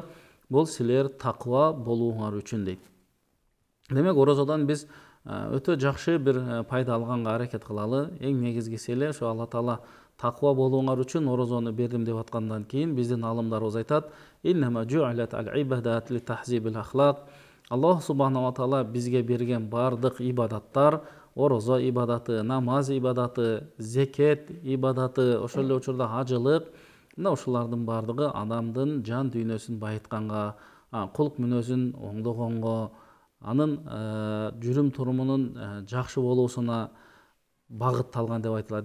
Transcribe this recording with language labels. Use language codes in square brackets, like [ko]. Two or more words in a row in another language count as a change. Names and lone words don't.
[ky] Бул силер таква болууңар үчүн дейт. Демек, орозодон биз өтө жакшы бир пайда алганга аракет кылалы. Эң негизгиси эле ошо Алла таала таква болууңар үчүн орозону бердим деп аткандан кийин биздин алымдарыбыз айтат: [ar] "إنما جعلت العبادات لتهذيب الأخلاق". [ky] Аллах [ar] سبحانه وتعالى [ky] бизге берген бардык ибадаттар, орозо ибадаты, намаз ибадаты, зекет ибадаты, ошол эле учурда ажылык, мына ушулардын бардыгы адамдын жан дүйнөсүн байытканга, кулк мүнөзүн оңдогонго, анын жүрүм турумунун жакшы болуусуна багытталган деп айтылат.